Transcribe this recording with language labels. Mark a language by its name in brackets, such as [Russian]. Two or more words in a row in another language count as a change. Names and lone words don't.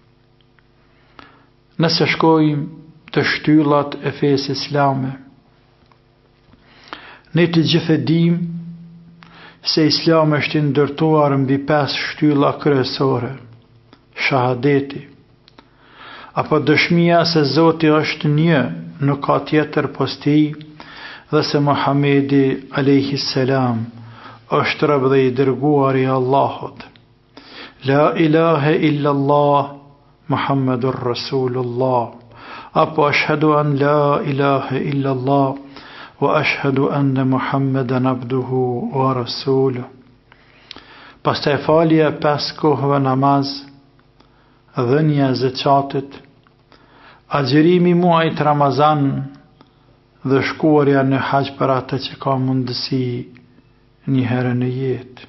[Albanian] Nëse shkojmë të shtyllat e fesë islame, ne të gjithë e dim se Islami është i ndërtuar mbi 5 shtylla kryesore: shahadeti, apo dëshmia se Zoti është një, nuk ka tjetër post tij, dhe se Muhamedi [Arabic] عليه السلام [Albanian] është rob dhe i dërguar i Allahut. [Arabic] لا إله إلا الله، محمد رسول الله, apo أشهد أن لا إله إلا الله، وأشهد أن محمدا عبده ورسوله. [Albanian] Pastaj falja 5 kohëve namaz, dhënia e zeqatit, agjerimi muajit Ramazan dhe shkuarja në haqë për atë që ka mundësi një herë në jetë.